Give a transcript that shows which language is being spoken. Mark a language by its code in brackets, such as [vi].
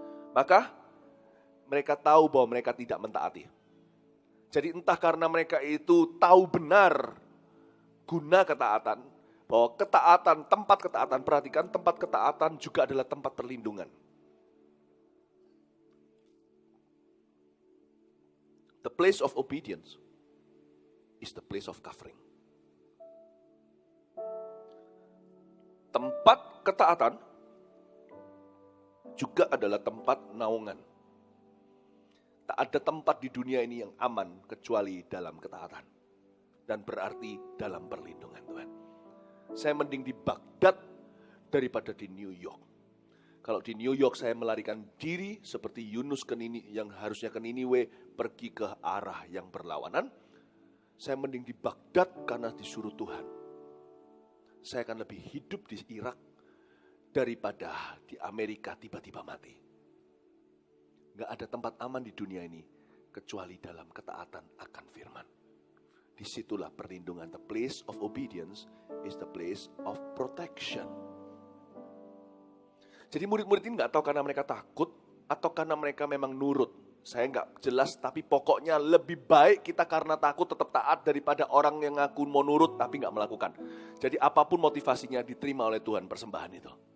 [id] Maka mereka tahu bahwa mereka tidak mentaati. Jadi entah karena mereka itu tahu benar guna ketaatan, bahwa ketaatan, tempat ketaatan, perhatikan tempat ketaatan juga adalah tempat perlindungan. [en] The place of obedience is the place of covering. [id] Tempat ketaatan juga adalah tempat naungan. Tak ada tempat di dunia ini yang aman kecuali dalam ketaatan. Dan berarti dalam perlindungan Tuhan. Saya mending di Baghdad daripada di New York. Kalau di New York saya melarikan diri seperti Yunus ke Niniwe, yang harusnya ke Niniwe pergi ke arah yang berlawanan. Saya mending di Baghdad karena disuruh Tuhan. Saya akan lebih hidup di Irak daripada di Amerika tiba-tiba mati. Gak ada tempat aman di dunia ini kecuali dalam ketaatan akan firman. Disitulah perlindungan. [en] The place of obedience is the place of protection. [id] Jadi murid-murid ini gak tahu karena mereka takut atau karena mereka memang nurut. Saya nggak jelas, tapi pokoknya lebih baik kita karena takut tetap taat daripada orang yang ngaku mau nurut tapi nggak melakukan. Jadi apapun motivasinya diterima oleh Tuhan persembahan itu.